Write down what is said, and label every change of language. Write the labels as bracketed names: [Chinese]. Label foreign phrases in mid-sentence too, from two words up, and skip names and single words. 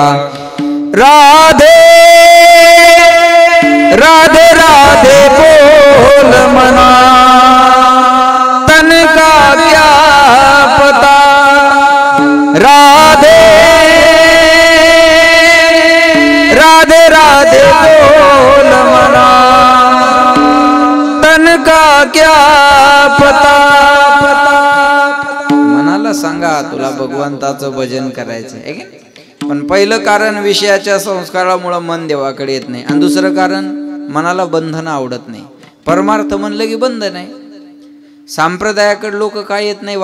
[Hindi] राधे राधे राधे बोल मना, तन का क्या पता. दे बोल मना, तन का क्या पता। [Marathi] मनाला सांगा तुला भगवंताचं भजन करायचं आहे की? पण पहिलं कारण विषयाच्या संस्कारामुळे मन देवाकडे येत नाही, आणि दुसरं कारण मनाला बंधन आवडत नाही. परमार्थ म्हणलं की बंधन आहे. सांप्रदायाकडे लोक काय येत नाही?